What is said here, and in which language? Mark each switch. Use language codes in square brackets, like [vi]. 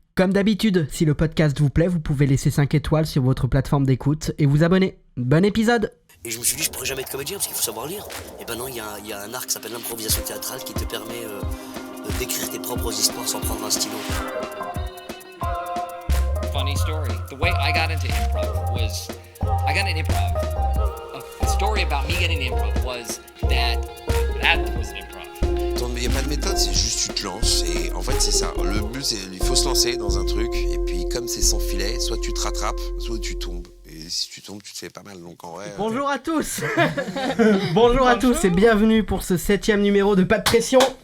[fr] Comme d'habitude, si le podcast vous plaît, vous pouvez laisser 5 étoiles sur votre plateforme d'écoute et vous abonner. Bon épisode! Et je me suis dit, je pourrais jamais être comédien parce qu'il faut savoir lire. Et ben non, il y a un art qui s'appelle l'improvisation théâtrale qui te permet d'écrire tes propres histoires sans prendre un stylo. [en] Funny story. The way I got into improv was, I got into improv. A story about me getting into improv was that was an improv. [fr] Il n'y a pas de méthode, c'est juste tu te lances et en fait c'est ça. Le but c'est il faut se lancer dans un truc et puis comme c'est sans filet, soit tu te rattrapes, soit tu tombes. Et si tu tombes, tu te fais pas mal. Donc en vrai. Bonjour à tous. Bonjour à tous et bienvenue pour ce 7e numéro de Pas de pression.